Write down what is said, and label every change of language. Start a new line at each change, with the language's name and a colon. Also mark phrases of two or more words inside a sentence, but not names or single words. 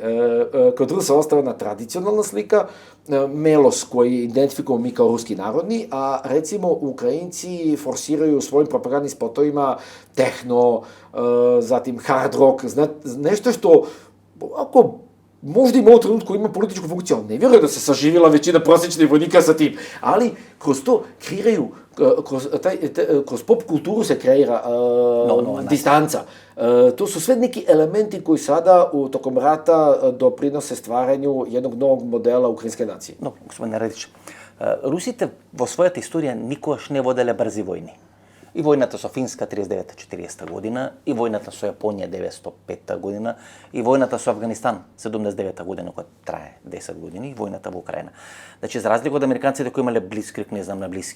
Serbian: Kod Rusa ostala tradicionalna slika, melos koji identifikujemo mi kao ruski narodni, a recimo Ukrajinci forsiraju u svojim propagandnim spotovima tehno, zatim hard rock, nešto što ako možda ima u trenutku ima političku funkciju, ali ne vjerujem da se saživjela većina prosječnih vojnika sa tim, ali kroz to kreiraju, kroz pop kulturu se kreira distanca. To su sve neki elementi koji sada tokom rata doprinose stvaranju jednog novog modela ukrajinske nacije. No, gospodine Radić,
Macedonian: Русите во својата историја никогаш не воделе брзи војни. И војната со Финска 39-40 година, и војната со Јапонија 905 година, и војната со Афганистан 79 година, која трае 10 години, и војната во Украина. Значи, за разлика од американците кои имале блискрик, не знам, на Блиски